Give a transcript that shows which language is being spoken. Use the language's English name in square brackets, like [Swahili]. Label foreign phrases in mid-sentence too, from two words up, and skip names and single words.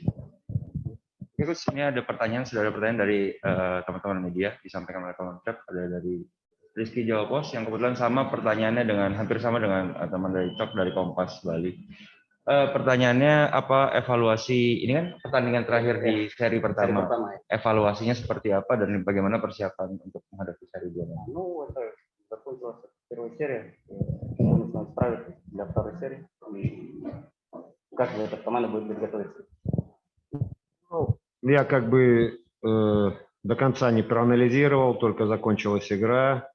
[Indonesian] Oke, Coach, ini sudah ada pertanyaan dari teman-teman media, disampaikan oleh teman chat, ada dari Rizky Jawa Pos, yang kebetulan pertanyaannya hampir sama dengan teman dari Cok dari Kompas Bali. Pertanyaannya apa evaluasi, ini kan pertandingan terakhir di seri pertama, evaluasinya seperti apa dan bagaimana persiapan untuk menghadapi seri 2? [Russian] Я до конца не проанализировал, только закончилась игра.